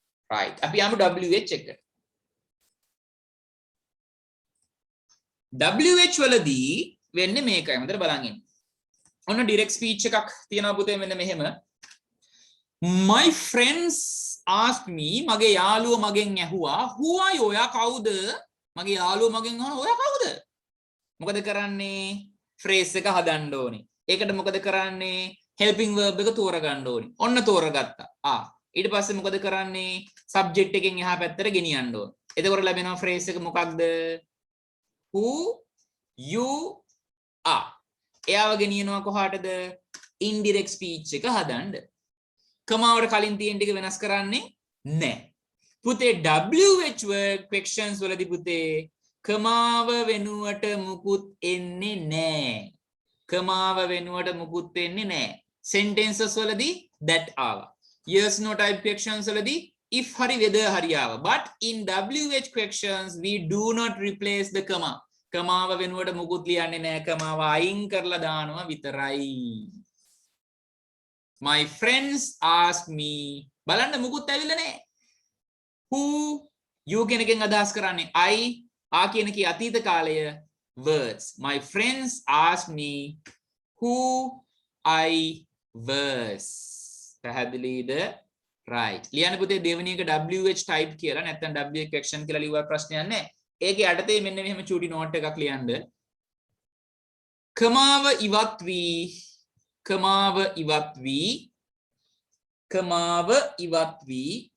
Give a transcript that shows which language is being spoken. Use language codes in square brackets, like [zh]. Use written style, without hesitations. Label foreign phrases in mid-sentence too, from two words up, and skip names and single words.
[si] right අපි යමු WH එකට WH වලදී වෙන්නේ මේකයි හොඳට බලන් ඉන්න ඔන්න [en] direct speech [si] එකක් තියෙනවා පුතේ මෙන්න මෙහෙම [en] my friends asked me [si] මගේ යාළුවෝ මගෙන් ඇහුවා [en] who are you [si] ඔයා කවුද මගේ යාළුවෝ මගෙන් අහනවා ඔයා කවුද මොකද කරන්නේ phrase එක හදන්න ඕනේ ඒකට මොකද කරන්නේ [en] helping verb [si] එක තෝරගන්න ඕනේ ඔන්න තෝරගත්තා ඊට පස්සේ මොකද කරන්නේ subject එකෙන් එහා පැත්තට ගෙනියන්න ඕනේ එතකොට ලැබෙනවා phrase එක මොකක්ද [en] who you are [si] එයාව ගෙනියනවා කොහාටද [en] indirect speech [si] එක හදන්න කමාවට කලින් තියෙන ටික වෙනස් කරන්නේ නැහැ පුතේ [en] WH word questions [si] වලදී පුතේ කමාව වෙනුවට මුකුත් එන්නේ නැහැ කමාව වෙනුවට මුකුත් එන්නේ නැහැ sentences වලදී that ආවා [en] yes no type questions [si] වලදී if hari whether hari ආවා [en] but in WH questions we do not replace the comma [si] කමාව වෙනුවට මුකුත් ලියන්නේ නැහැ කමාව අයින් කරලා දානවා විතරයි [en] my friends asked me [si] බලන්න මුකුත් ඇවිල්ලා නැහැ [en] who you [si] කියන එකෙන් අදහස් කරන්නේ I කියන කී අතීත කාලය words [en] my friends asked me who I was [si] පැහැදිලිද right ලියන්න පුතේ දෙවෙනි එක [en] WH type [si] කියලා නැත්නම් [en] WH question [si] කියලා ලියුවා ප්‍රශ්නයක් නැහැ ඒකේ යටතේ මෙන්න මෙහෙම චූටි නෝට් එකක් ලියන්න කමාව ඉවත් වී කමාව ඉවත් වී කමාව ඉවත් වී